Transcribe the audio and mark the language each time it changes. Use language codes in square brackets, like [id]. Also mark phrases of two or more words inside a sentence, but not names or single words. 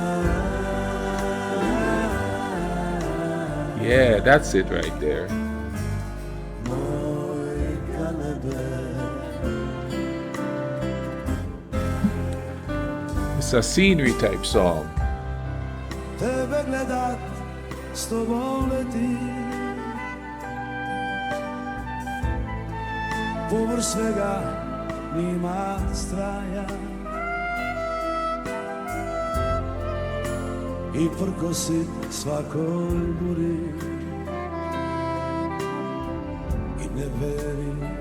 [en] Yeah, that's it right there. It's a scenery type song. [hr] Povrh svega nima straja I prkosit svakoj buri I ne veri